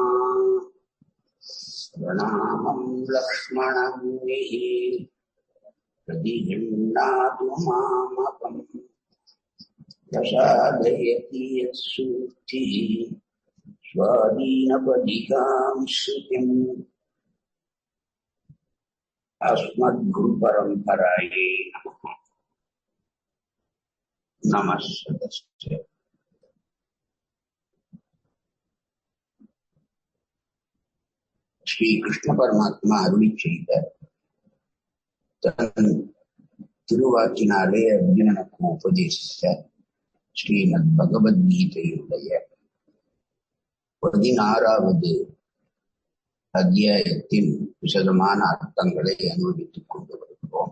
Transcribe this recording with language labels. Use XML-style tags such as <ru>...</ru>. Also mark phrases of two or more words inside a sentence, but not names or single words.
<sa>प्रणामम् लक्ष्मणमुनिः प्रतिगृह्णातु मामकम् प्रसादयति यत्सूक्तिः स्वाधीनपदिकाम् श्रुतिम्। अस्मद्गुरुपरम्परायै नमः। नमः सदस्य।</sa> <ta>ஸ்ரீ கிருஷ்ண பரமாத்மா அருளி செய்த தன் திருவாக்கினாலே அர்ஜுனனுக்கு உபதேசித்த ஸ்ரீமத் பகவத்கீதையுடைய 16வது அத்தியாயத்தின் விசதமான அர்த்தங்களை அனுபவித்துக் கொண்டு வருகிறோம்.</ta>